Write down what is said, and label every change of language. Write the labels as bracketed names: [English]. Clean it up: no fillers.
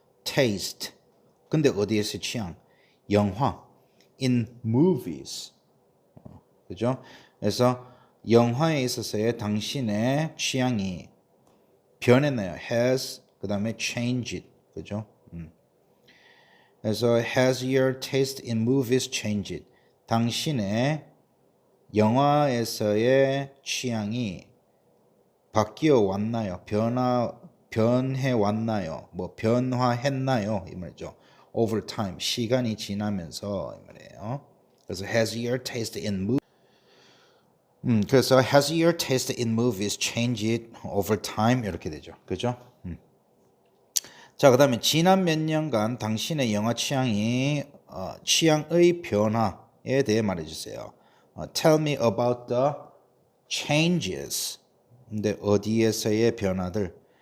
[Korean] taste. 근데 어디에서 취향? 영화. [English] in movies. [Korean] 그죠? 그래서 영화에 있어서의 당신의 취향이 변했나요? has 그 다음에 changed. 그죠? 그래서 [English] has your taste in movies changed? [Korean] 당신의 영화에서의 취향이 바뀌어 왔나요? 변해 왔나요? 뭐 변화했나요? 이 말이죠. [English] over time [Korean] 시간이 지나면서 이 말이에요. 그래서 [English] has your taste in [Korean] 그래서 [English] has your taste in movies changed over time [Korean] 이렇게 되죠. 그죠? 자, 그다음에 지난 몇 년간 당신의 영화 취향이 취향의 변화에 대해 말해 주세요. [English] Tell me about the changes. [Korean] 근데 어디에서의 변화들?